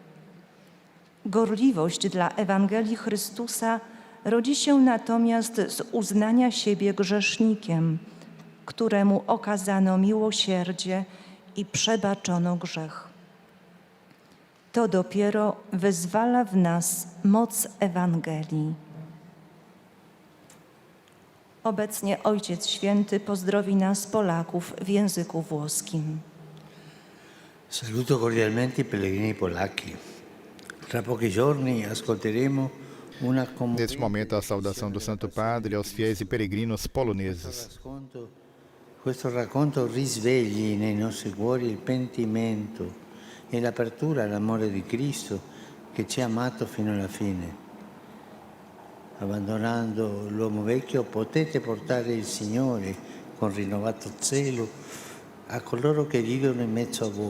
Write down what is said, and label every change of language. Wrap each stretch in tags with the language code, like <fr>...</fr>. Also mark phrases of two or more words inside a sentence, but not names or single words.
<pl>Gorliwość dla Ewangelii Chrystusa rodzi się natomiast z uznania siebie grzesznikiem, któremu okazano miłosierdzie i przebaczono grzech. To dopiero wyzwala w nas moc Ewangelii. Obecnie Ojciec Święty pozdrowi nas, Polaków, w języku włoskim.</pl> <it>Saluto cordialmente i pellegrini polacchi. Tra pochi giorni ascolteremo una</it> <pt>Neste momento, a saudação do Santo Padre aos fiéis e peregrinos poloneses.</pt> <it>Questo racconto risvegli nei nostri cuori il pentimento e l'apertura all'amore di Cristo che ci ha amato fino alla fine. Abbandonando l'uomo vecchio potete portare il Signore con rinnovato zelo a coloro che vivono in mezzo a voi.</it>